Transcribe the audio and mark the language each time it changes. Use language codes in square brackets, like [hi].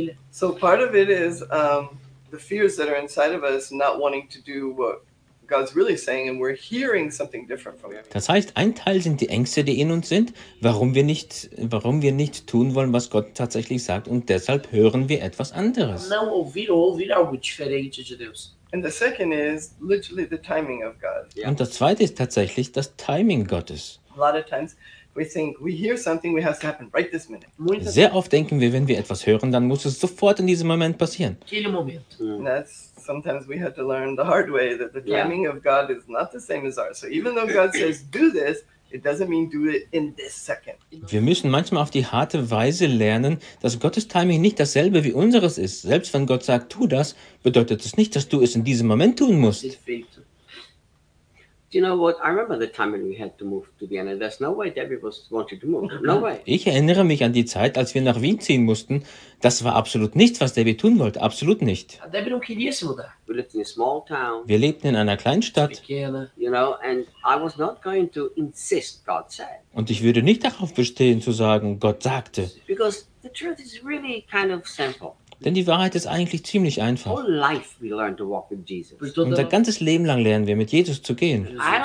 [en] So part of it is the fears that are inside of us not wanting to do what God's really saying, and we're hearing something different from him. [de] Das heißt, ein Teil sind die Ängste, die in uns sind, warum wir nicht tun wollen, was Gott tatsächlich sagt, und deshalb hören wir etwas anderes. [pt] Não ouvir ou ouvir algo diferente de Deus. [en] And the second is literally the timing of God. Yeah. [de] Und das zweite ist tatsächlich das Timing Gottes. [en] A lot of times we think we hear something, we have to happen right this minute. [de] Sehr oft denken wir, wenn wir etwas hören, dann muss es sofort in diesem Moment passieren. Jeden Moment. Mm. [en] That's sometimes we have to learn the hard way that the timing of God is not the same as ours. So even though God says do this, it doesn't mean do it in this second. [de] Wir müssen manchmal auf die harte Weise lernen, dass Gottes Timing nicht dasselbe wie unseres ist. Selbst wenn Gott sagt, tu das, bedeutet es nicht, dass du es in diesem Moment tun musst. [en] You know what? I remember the time when we had to move to Vienna. There's no way Debbie was wanted to move. No way. [de] Ich erinnere mich an die Zeit, als wir nach Wien ziehen mussten. Das war absolut nichts, was Debbie tun wollte. Absolut nicht. [en] Debbie don't care so much. We lived in a small town. [de] Wir lebten in einer kleinen Stadt. [en] You know, and I was not going to insist, God said. [de] Und ich würde nicht darauf bestehen zu sagen, Gott sagte. [en] Because the truth is really kind of simple. [de] Denn die Wahrheit ist eigentlich ziemlich einfach. Unser ganzes Leben lang lernen wir, mit Jesus zu gehen.